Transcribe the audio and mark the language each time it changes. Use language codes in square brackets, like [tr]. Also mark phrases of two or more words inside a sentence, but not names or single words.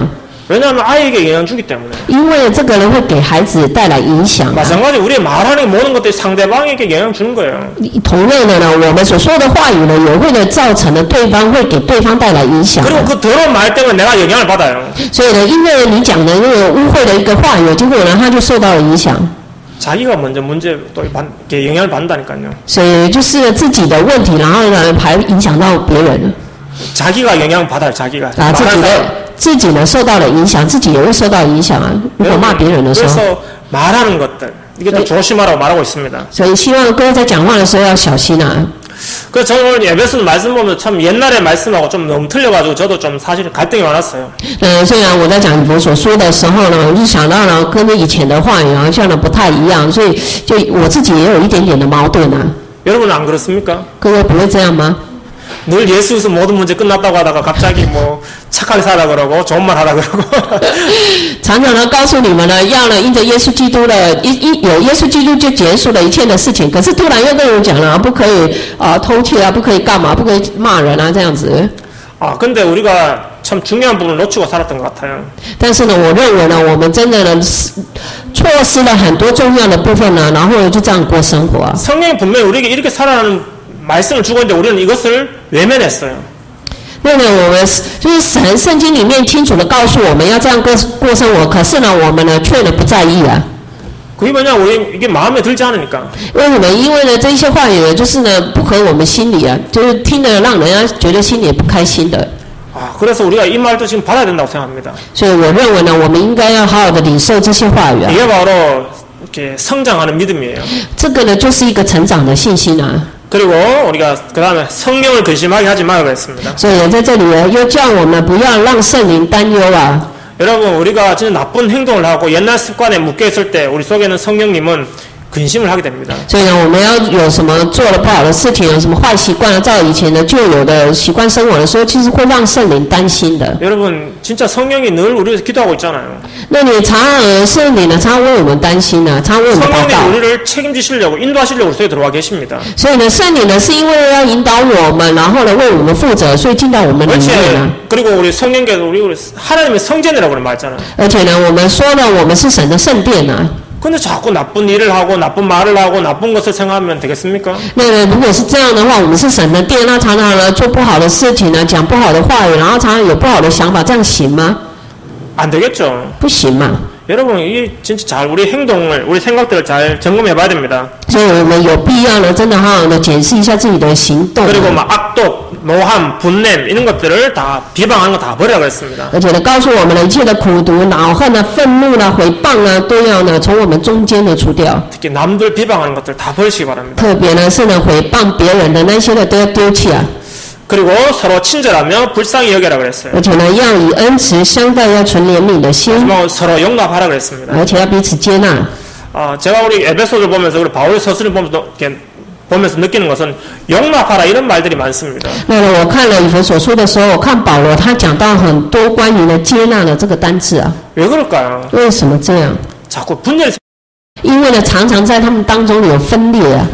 [ko] 왜냐하면 아이에게 영향 주기 때문에. [zh] 因为这个呢会给孩子带来影响、啊。 [ko] 마찬가지 우리 말하는 모든 것들이 상대방에게 영향 주는 거예요. [zh] 同样的呢，我们所说的话语呢，也会呢造成了对方会给对方带来影响、啊。 [ko] 그리고 그 더러운 말 때문에 내가 영향을 받아요. [zh] 所以呢，因为你讲的那个污秽的一个话语，结果呢他就受到了影响。 [ko] 자기가 먼저 문제 또 영향을 받는다니까요. [zh] 所以就是自己的问题，然后呢还影响到别人。 [ko] 자기가 영향 받아요. 자기가. [zh] 啊，自己呢受到了影响，自己也会受到影响啊。如果骂别人的时候， [ko] 그래서 말하는 것들 이것도 조심하라고 말하고 있습니다. [zh] 所以希望各位在讲话的时候要小心啊。 [ko] 그래서 저는 오늘 예배선 말씀 보면 참 옛날의 말씀하고 좀 너무 틀려가지고 저도 좀 사실 갈등이 많았어요. [zh] 虽然我在讲我所说的时候呢，我就想到了跟以前的话语好像呢不太一样，所以就我自己也有一点点的矛盾啊。 [ko] 여러분은 안 그렇습니까? [zh] 各位不会这样吗？ [ko] 늘 예수에서 모든 문제 끝났다고 하다가 갑자기 뭐 착하게 살아 그러고 좋은 말 하라 그러고 [zh] 常常呢告诉你们呢，要呢因着耶稣基督的有耶稣基督就结束了一切的事情，可是突然又跟人讲了不可以偷窃啊，不可以干嘛，不可以骂人啊这样子。 [ko] 아 근데 우리가 참 중요한 부분을 놓치고 살았던 것 같아요. [zh] 但是呢，我认为呢，我们真的呢错失了很多重要的部分呢，然后呢就这样过生活啊。 [ko] 성령이 분명히 우리에게 이렇게 살아가는 말씀을 주고 있는데 우리는 이것을 외면했어요. [zh] 那呢，我们就是圣经里面清楚的告诉我们要这样过生活，可是呢，我们呢却呢不在意啊。 [ko] 그게 뭐냐 우리 이게 마음에 들지 않으니까. [zh] 为什么？因为呢这些话语呢，就是呢不合我们心里啊，就是听了让人家觉得心里不开心的。 [ko] 아 그래서 우리가 이 말도 지금 받아야 된다고 생각합니다. [zh] 所以我认为呢，我们应该要好好的领受这些话语啊。 [ko] 이게 바로 이렇게 성장하는 믿음이에요. [zh] 这个呢就是一个成长的信心啊。 [ko] 그리고 우리가 그 다음에 성령을 근심하게 하지 말라고 했습니다. [zh] 所以在这里呢，又叫我们不要让圣灵担忧啊。 [ko] 여러분 우리가 진짜 나쁜 행동을 하고 옛날 습관에 묶여 있을 때 우리 속에는 성령님은 근심을 하게 됩니다. [zh] 所以呢，我们要有什么做了不好的事情，有什么坏习惯啊，照以前的旧有的习惯生活的时候，其实会让圣灵担心的。 [ko] 여러분 진짜 성령이 늘 우리 위해서 기도하고 있잖아요. [zh] 那你常常圣灵呢，常常为我们担心呢，常常为我们祷 [ko] 성령이 [zh] 告。 [ko] 우리를 책임지시려고 인도하시려고 우리 속에 들어와 계십니다. [zh] 所以呢，圣灵呢是因为要引导我们，然后呢为我们负责，所以进到我们里面呢。 [ko] 그리고 우리 성령께서 우리 하나님의 성전이라고 말했잖아요. [zh] 而且呢，我们说呢，我们是神的圣殿啊。 [ko] 근데 자꾸 나쁜 일을 하고 나쁜 말을 하고 나쁜 것을 생각하면 되겠습니까? [zh] 那如果是这样的话，我们是神的殿，那常常呢做不好的事情呢，讲不好的话语，然后常常有不好的想法，这样行吗？ [ko] 안 되겠죠. [zh] 不行嘛。 [ko] 여러분 이 진짜 잘 우리 행동을 우리 생각들을 잘 점검해봐야 됩니다. [zh] 所以我们有必要呢，真的好好的检视一下自己的行动。 [ko] 그리고 막 악독 노함, 분냄 이런 것들을 다 비방하는 거 다 버리라고 했습니다. [zh] 而且呢，告诉我们呢，一切的苦毒、恼恨啊、愤怒啦、毁谤啊，都要呢从我们中间呢除掉。 [ko] 특히 남들 비방하는 것들 다 버리시기 바랍니다. [zh] 特别呢是呢毁谤别人的那些呢都要丢弃啊。 [ko] 그리고 서로 친절하며 불쌍히 여기라 그랬어요. [zh] 而且呢要以恩慈相待，要存怜悯的心， [ko] 뭐 서로 용납하라 그랬습니다. [zh] 而且要彼此接纳。 [ko] 제가 우리 에베소를 보면서 우리 바울의 서술을 보면서 느끼는 것은 용납하라 이런 말들이 많습니다. [zh] 那呢，我看了以弗所书的时候，我看保罗他讲到很多关于呢接纳的这个单字啊。 [ko] 왜 그럴까요? [zh] 为什么这样？ [ko] 자꾸 분열이 [zh] 因为呢，常常在他们当中有分裂啊。